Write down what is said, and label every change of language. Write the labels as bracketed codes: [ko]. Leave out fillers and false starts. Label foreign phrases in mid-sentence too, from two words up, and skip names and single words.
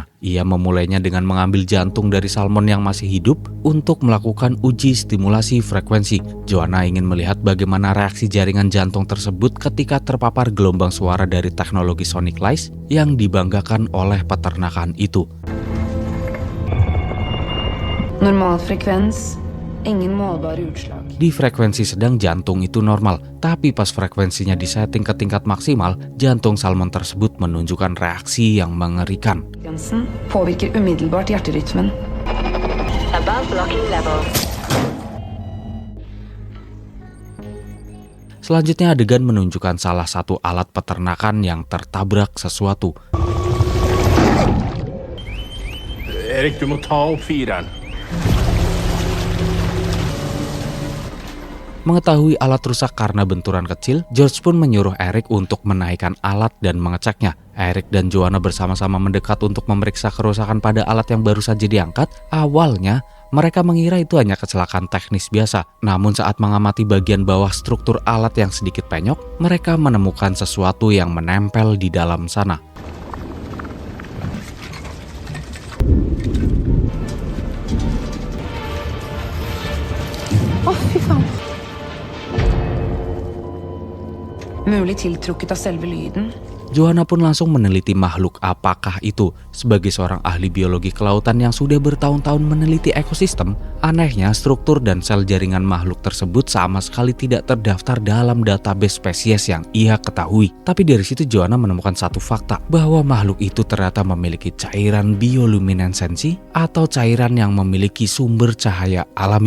[id] Ia memulainya dengan mengambil jantung dari salmon yang masih hidup untuk melakukan uji stimulasi frekuensi. Joanna ingin melihat bagaimana reaksi jaringan jantung tersebut ketika terpapar gelombang suara dari teknologi Sonic Lice yang dibanggakan oleh peternakan itu. [no] Normal frekvens. Ingen målbare utslag. [id] Di frekuensi sedang jantung itu normal, tapi pas frekuensinya disetting ke tingkat maksimal, jantung salmon tersebut menunjukkan reaksi yang mengerikan. [no] Frekvensen påvirker umiddelbart hjerterytmen. [en] Above blocking level. [id] Selanjutnya adegan menunjukkan salah satu alat peternakan yang tertabrak sesuatu. [no] Erik, du må ta opp fireren. [id] Mengetahui alat rusak karena benturan kecil, George pun menyuruh Eric untuk menaikkan alat dan mengeceknya. Eric dan Joanna bersama-sama mendekat untuk memeriksa kerusakan pada alat yang baru saja diangkat. Awalnya, mereka mengira itu hanya kecelakaan teknis biasa. Namun saat mengamati bagian bawah struktur alat yang sedikit penyok, mereka menemukan sesuatu yang menempel di dalam sana. [no] Å, fy faen. Mulig tiltrukket av selve lyden. [id] Joanna pun langsung meneliti makhluk apakah itu. Sebagai seorang ahli biologi kelautan yang sudah bertahun-tahun meneliti ekosistem, anehnya struktur dan sel jaringan makhluk tersebut sama sekali tidak terdaftar dalam database spesies yang ia ketahui. Tapi dari situ Joanna menemukan satu fakta, bahwa makhluk itu ternyata memiliki cairan bioluminesensi atau cairan yang memiliki sumber cahaya alami.